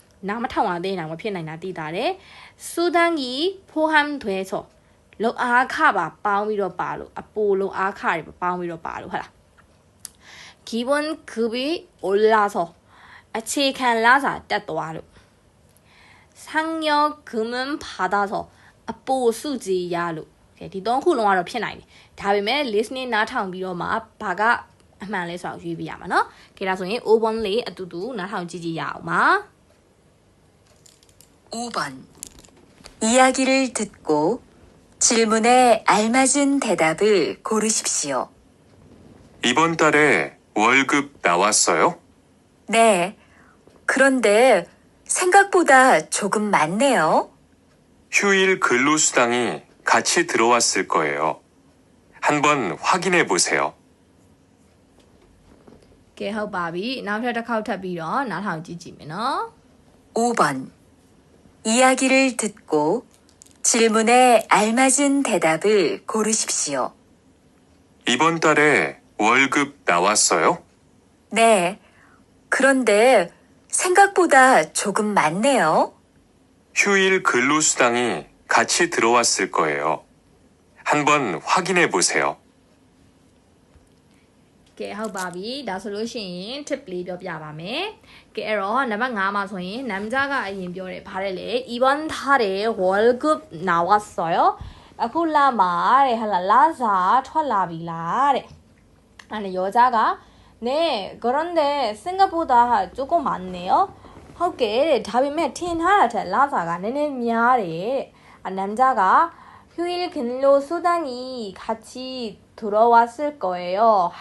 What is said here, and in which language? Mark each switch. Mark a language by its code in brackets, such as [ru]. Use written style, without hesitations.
[my] နားမထောင်ရသေးရင်တော့မဖြစ်နိုင်တာသိတာတယ် [ko] 수당이 포함돼서 [my] လုံအားခပါပေါင်းပြီးတော့ပါလို့အပိုလုံအားခတွေပေါင်းပြီးတော့ပါလို့ဟုတ်လား [ko] 기본급이 올라서 [my] အခြေခံလစာတက်သွားလို့ [ko] 상여금은 받아서 [my] အပိုစုကြည်ရလို့ဒီသုံးခုလုံးကတော့ဖြစ်နိုင်တယ်ဒါပေမဲ့ listening နားထောင်ပြီးတော့မှဘာကအမှန်လဲဆိုတော့ရွေးပြရမှာเนาะခေဒါဆိုရင် 5번 လေးအတူတူနားထောင်ကြည့်ကြည့်ရအောင်ပါ [ko] 5번 이야기를 듣고 질문에 알맞은 대답을 고르십시오. 이번 달에 월급 나왔어요? 네. 그런데 생각보다 조금 많네요. 휴일 근로수당이 같이 들어왔을 거예요. 한번 확인해 보세요. [my] ကဲဟုတ်ပါပြီနောက်ထပ်တစ်ခေါက်ထပ်ပြီးတော့နားထောင်ကြည့်ကြည့်မယ်နော် [ko] 5번 이야기를 듣고 질문에 알맞은 대답을 고르십시오. 이번 달에 월급 나왔어요? 네. 그런데 생각보다 조금 많네요. 휴일 근로수당이 같이 들어왔을 거예요. 한번 확인해 보세요. [my] ကဲဟုတ်ပါပြီဒါဆိုလို့ရှိရင် tip လေးပြောပြပါမယ်ကဲအဲ့တော့နံပါတ်5မှာဆိုရင်남자가အရင်ပြောတယ်ဗါတယ်လေ [ko] 이번 달에 월급 나왔어요 [my] အခုလမှာတဲ့ဟာလာစာထွက်လာပြီလားတဲ့အဲ့ဒါ여자가 [ko] 네 그런데 생각보다 조금 많네요 [my] ဟုတ်ကဲ့တဲ့ဒါပေမဲ့ထင်ထားတာထက်လစာကနည်းနည်းများတယ်남자가 [ko] 휴일 근로수당이 같이 들어왔을 거예요.